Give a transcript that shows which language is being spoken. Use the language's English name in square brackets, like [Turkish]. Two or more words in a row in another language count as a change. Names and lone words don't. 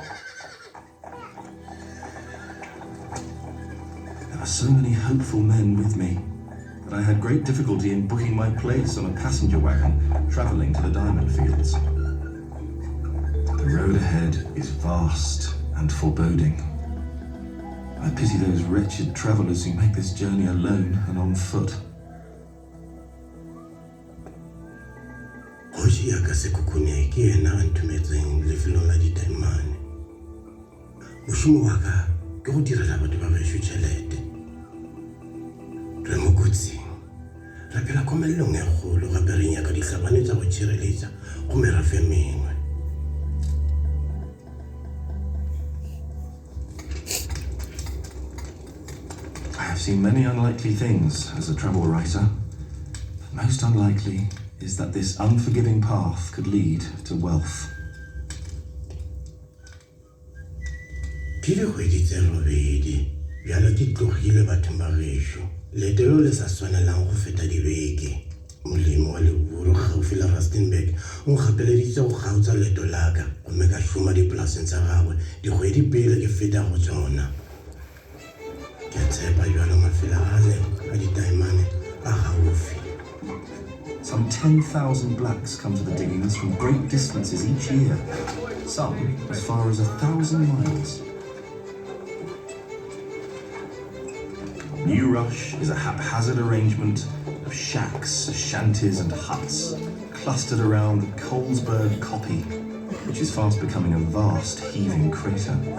[English] There were so many hopeful men with me that I had great difficulty in booking my place on a passenger wagon travelling to the diamond fields. The road ahead is vast and foreboding. I pity those wretched travellers who make this journey alone and on foot. [Northern Sotho] Hoshi ya ka sekukune ke ena a ntumetseng lefelong la ditaemane. Mošomo wa ka ke go direla batho ba bašo tšhelete. Re mo kotsing, re phela komelelong e kgolo gape re nyaka ditlhabane tsa go tšhireletša go merafe mengwe. [English] I have seen many unlikely things as a travel writer. Most unlikely is that this unforgiving path could lead to wealth. [Northern Sotho] Ke dikgwedi tse robedi bjalo ke tlogile bathong ba gešo. Leetelo le sa swanelang go feta dibeke. Molemo wa leburu gaufi la Rustenburg o nkgapeleditse go kgaotsa leeto la ka gomme ka šoma dipolaseng tsa gagwe dikgwedi pele ke feta go tsona. Ke a tshepa bjalo mafelo a le a ditaemane a gaufi. [English] Some 10,000 blacks come to the diggings from great distances each year, some as far as 1,000 miles. New Rush is a haphazard arrangement of shacks, shanties and huts clustered around the Colesberg Koppie, which is fast becoming a vast heaving crater.